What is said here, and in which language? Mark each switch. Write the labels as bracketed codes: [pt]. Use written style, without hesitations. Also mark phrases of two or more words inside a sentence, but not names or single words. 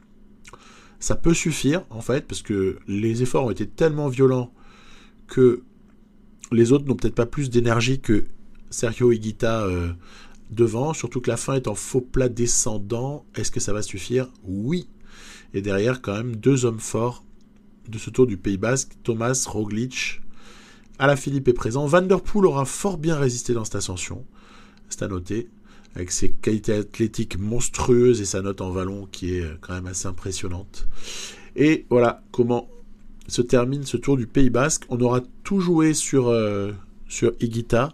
[fr] Ça peut suffire, en fait, parce que les efforts ont été tellement violents que les autres n'ont peut-être pas plus d'énergie que Sergio Higuita devant, surtout que la fin est en faux plat descendant. Est-ce que ça va suffire ? Oui. Et derrière, quand même, 2 hommes forts de ce Tour du Pays Basque, Thomas, Roglic. Alaphilippe est présent. Van der Poel aura fort bien résisté dans cette ascension, c'est à noter, avec ses qualités athlétiques monstrueuses et sa note en vallon qui est quand même assez impressionnante. Et voilà comment se termine ce Tour du Pays Basque. On aura tout joué sur Higuita.